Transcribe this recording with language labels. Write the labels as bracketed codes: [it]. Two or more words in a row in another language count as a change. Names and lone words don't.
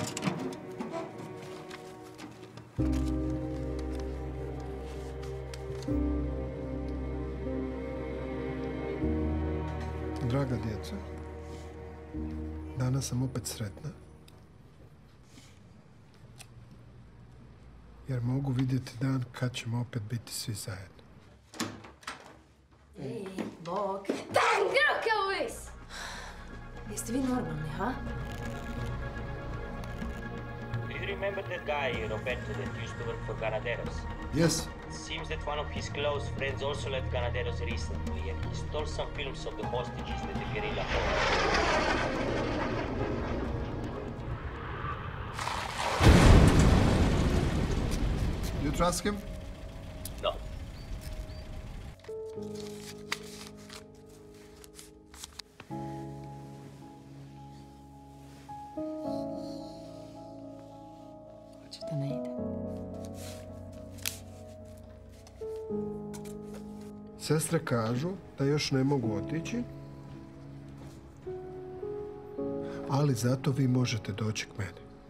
[hr] Draga djeca, danas sam opet sretna. Jer mogu vidjeti dan kad ćemo opet biti svi zajedno. Ej, bok. [en] Bang, rock always! [hr] Jeste vi normalni, ha? [en] Do you remember that guy, Roberto, that used to work for Ganaderos? Yes. Seems that one of his close friends also left Ganaderos recently, and he stole some films of the hostages that the guerrilla held. You trust him? No. [hr] Hoćete da ne ide? Sestre kažu da još ne mogu otići, ali zato vi možete doći k meni.